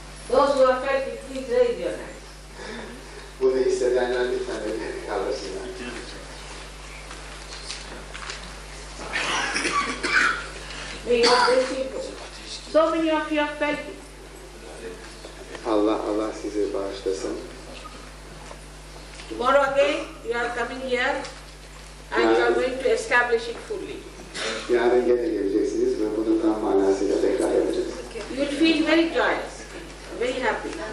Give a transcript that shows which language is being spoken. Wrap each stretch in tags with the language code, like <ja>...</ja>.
<en>Those who have felt it, please raise your hands.</en> <tr>Bunu hissedenler lütfen ellerini kaldırsınlar.</tr> <en>May you bless you. So many of you have felt it.</en> <tr>Allah sizi bağışlasın.</tr> <en>Tomorrow again, you are coming here and you are going to establish it fully.</en> <tr>Yarın gene geleceksiniz ve bunu tam manasıyla tekrar edeceğiz.</tr> <en>You will feel very joyous, very happy.</en>